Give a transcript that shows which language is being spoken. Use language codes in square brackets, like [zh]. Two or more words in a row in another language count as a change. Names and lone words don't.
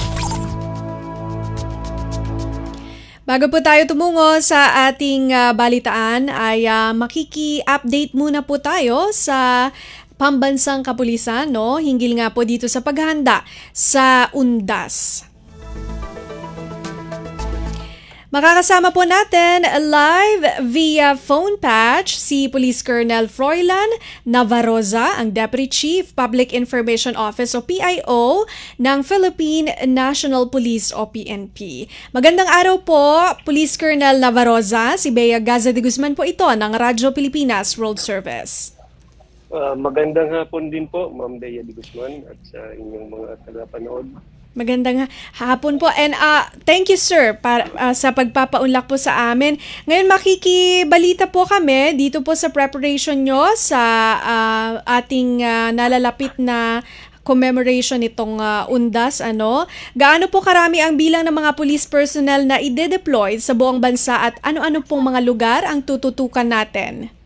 [tl] Bago po tayo tumungo sa ating balitaan ay makiki-update muna po tayo sa pambansang kapulisan, no? Hinggil nga po dito sa paghahanda sa UNDAS. Makakasama po natin [en] live via phone patch [tl] si Police Colonel Froilan Navarroza, ang [en] Deputy Chief Public Information Office [tl] o PIO ng Philippine National Police o PNP. Magandang araw po, Police Colonel Navarroza. Si Bea Gaza de Guzman po ito ng Radyo Pilipinas World Service. Magandang hapon din po, Ma'am Bea de Guzman at sa inyong mga tagapanood. Magandang hapon po [en] and thank you sir [tl] sa pagpapaunlak po sa amin. Ngayon makikibalita po kami dito po sa preparation nyo sa ating nalalapit na commemoration nitong UNDAS. Gaano po karami ang bilang ng mga [en] police personnel [tl] na ide-deploy sa buong bansa at ano-ano pong mga lugar ang tututukan natin?